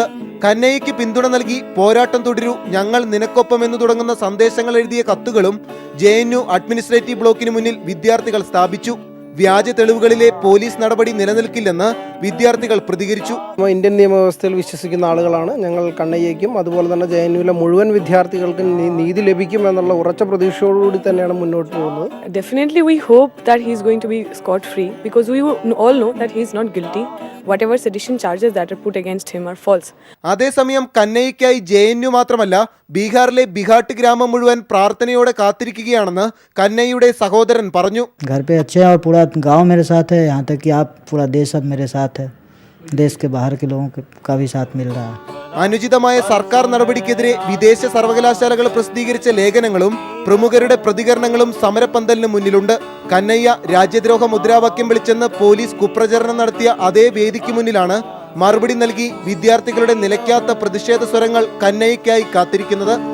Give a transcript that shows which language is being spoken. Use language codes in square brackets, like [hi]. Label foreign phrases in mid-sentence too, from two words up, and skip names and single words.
[ml] കന്നയ്യയ്ക്ക് പിന്തുണ നൽകി പോരാട്ടം തുടരൂ, ഞങ്ങൾ നിനക്കൊപ്പം എന്ന് തുടങ്ങുന്ന സന്ദേശങ്ങൾ എഴുതിയ കത്തുകളും JNU അഡ്മിനിസ്ട്രേറ്റീവ് ബ്ലോക്കിന് മുന്നിൽ വിദ്യാർത്ഥികൾ സ്ഥാപിച്ചു. വ്യാജ തെളിവുകളിലെ പോലീസ് നടപടി നിലനിൽക്കില്ലെന്ന് വിദ്യാർത്ഥികൾ പ്രതികരിച്ചു. ഇന്ത്യൻ നിയമവ്യവസ്ഥയിൽ വിശ്വസിക്കുന്ന ആളുകളാണ് ഞങ്ങൾ. കന്നയ്യയ്ക്കും അതുപോലെ തന്നെ JNUവിലെ മുഴുവൻ വിദ്യാർത്ഥികൾക്കും നീതി ലഭിക്കും എന്നുള്ള ഉറച്ച പ്രതീക്ഷയോടുകൂടി തന്നെയാണ് മുന്നോട്ട് പോകുന്നത്. [en] Definitely we hope that he is going to be scot free because we all know that he is not guilty. Whatever sedition charges that are put against him are false. [ml] അതേസമയം കന്നയ്യയ്ക്കായി JNU മാത്രമല്ല ബീഹാറിലെ ബിഹാട്ട് ഗ്രാമം മുഴുവൻ പ്രാർത്ഥനയോടെ കാത്തിരിക്കുകയാണെന്ന് കന്നയ്യയുടെ സഹോദരൻ പറഞ്ഞു. [hi] घर पे अच्छे हैं और पूरा गांव मेरे साथ है, यहाँ तक कि आप पूरा देश अब मेरे साथ है. देश के बाहर के लोगों का भी साथ मिल रहा है. [ml] അനുചിതമായ സർക്കാർ നടപടിക്കെതിരെ വിദേശ സർവകലാശാലകൾ പ്രസിദ്ധീകരിച്ച ലേഖനങ്ങളും പ്രമുഖരുടെ പ്രതികരണങ്ങളും സമരപ്പന്തലിന് മുന്നിലുണ്ട്. കന്നയ്യ രാജ്യദ്രോഹ മുദ്രാവാക്യം വിളിച്ചെന്ന് പോലീസ് കുപ്രചരണം നടത്തിയ അതേ വേദിക്ക് മുന്നിലാണ് മറുപടി നൽകി വിദ്യാർത്ഥികളുടെ നിലയ്ക്കാത്ത പ്രതിഷേധ സ്വരങ്ങൾ കന്നയ്യയ്ക്കായി കാത്തിരിക്കുന്നത്.